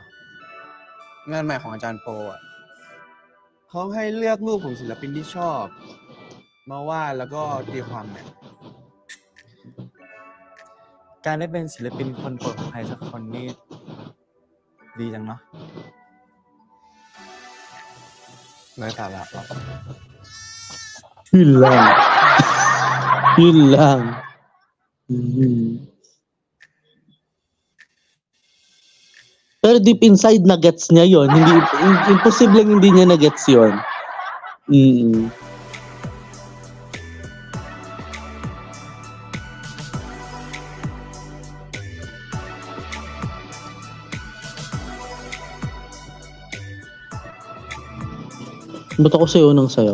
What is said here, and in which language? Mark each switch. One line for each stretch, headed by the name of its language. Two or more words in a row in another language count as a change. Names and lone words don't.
Thai: งานใหม่ของอาจารย์โปอ่ะเขาให้เลือกรูปของศิลปินที่ชอบมาวาดแล้วก็ตีความเนี่ย การได้เป็นศิลปินคนโปรดของใครสักคนนี่ดีจังเนาะ ไร้สาระหรอก
Filipino: Yun lang. Pero
English: deep inside,
Filipino: na-gets niya yon. Hindi, imposibleng hindi niya na-gets yon. Mm. Ba't ako sayo ng sayaw?